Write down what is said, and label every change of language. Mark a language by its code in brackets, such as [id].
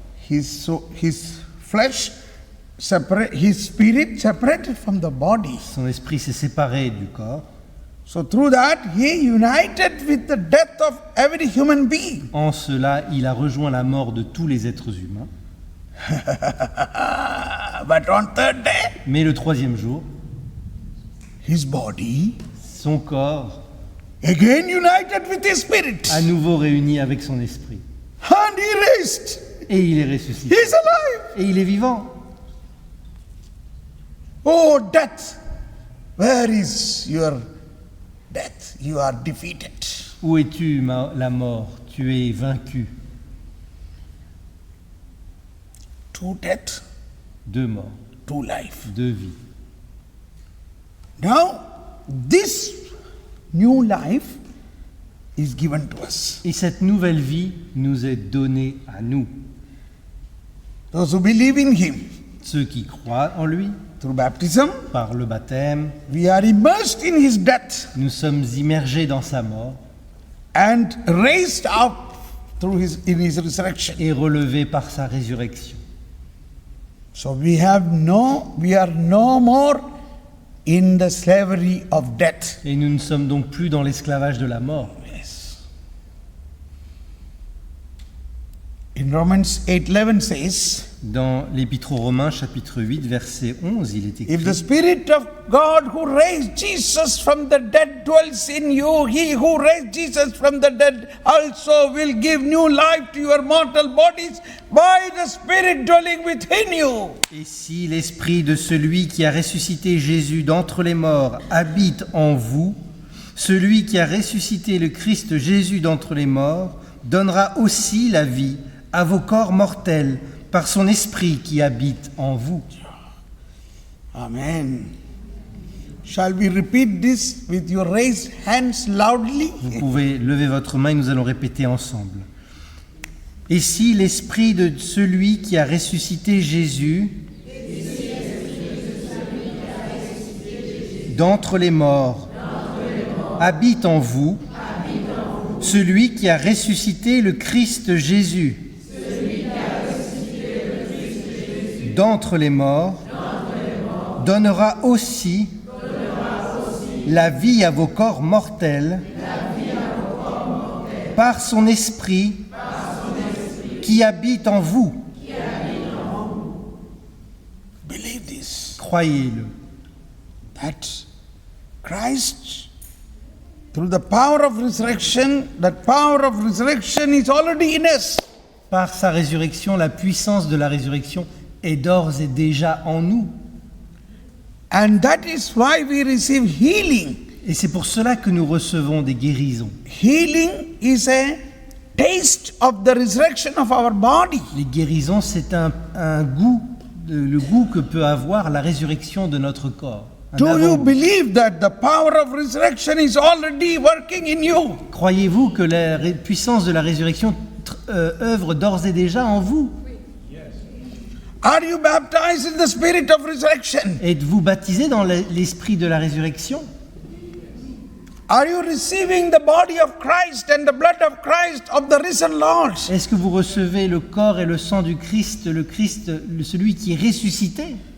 [en] His flesh separate, his spirit separated from the body. [fr] Son esprit s'est séparé du corps. [en] So through that, he united with the death of every human being. [fr] En cela, il a rejoint la mort de tous les êtres humains. [en] But on 3rd day, [fr] Mais le 3e jour, [en] his body [fr] son corps, [en] again united with his spirit. [fr] à nouveau réuni avec son esprit. [en] And he raised. [fr] Et il est ressuscité. [en] He is alive. [fr] Et il est vivant. [en] Oh, death, where is your death? You are defeated. [fr] Où es-tu, la mort? Tu es vaincu. [en] 2 deaths, [fr] 2 morts, [en] 2 life. [fr] 2 vies. [en] Now, this new life is given to us. [fr] Et cette nouvelle vie nous est donnée à nous, [en] Those who believe in him [fr] ceux qui croient en lui, [en] through baptism, [fr] par le baptême. [en] we are immersed in his death [fr] Nous sommes immergés dans sa mort [en] and raised up in his resurrection. [fr] et relevés par sa résurrection. [en] So we are no more in the slavery of death. [fr] Et nous ne sommes donc plus dans l'esclavage de la mort. [en] Yes. In Romans 8:11 says, [fr] Dans l'Épître aux Romains, chapitre 8, verset 11, il est [en] if the [fr] écrit [en] Spirit of God who raised Jesus from the dead dwells in you, he who raised Jesus from the dead also will give new life to your mortal bodies by the Spirit dwelling within you. [fr] Et si l'esprit de celui qui a ressuscité Jésus d'entre les morts habite en vous, celui qui a ressuscité le Christ Jésus d'entre les morts donnera aussi la vie à vos corps mortels par son esprit qui habite en vous. [en] Amen. Shall we repeat this with your raised hands loudly? [fr] Vous pouvez lever votre main et nous allons répéter ensemble. Et si l'esprit de celui qui a ressuscité Jésus d'entre les morts habite en vous, celui qui a ressuscité le Christ Jésus d'entre les morts donnera aussi la vie à vos corps mortels par son esprit qui habite en vous. [en] Believe this. [fr] Croyez-le. [en] That Christ, through the power of resurrection, that power of resurrection is already in us. [fr] Par sa résurrection, la puissance de la résurrection est d'ores et déjà en nous. [en] And that is why we receive healing. [fr] Et c'est pour cela que nous recevons des guérisons. [en] Healing is a taste of the resurrection of our body. [fr] Les guérisons, c'est un goût, le goût que peut avoir la résurrection de notre corps. Un [en] Do you [fr] avant-goût. [en] believe that the power of resurrection is already working in you? [fr] Croyez-vous que la puissance de la résurrection œuvre d'ores et déjà en vous? [en] Are you baptized in the spirit of resurrection? [fr] Êtes-vous baptisé dans l'esprit de la résurrection? [en] Are you receiving the body of Christ and the blood of Christ of the risen Lord? [fr] Est-ce que vous recevez le corps et le sang du Christ, celui qui est ressuscité?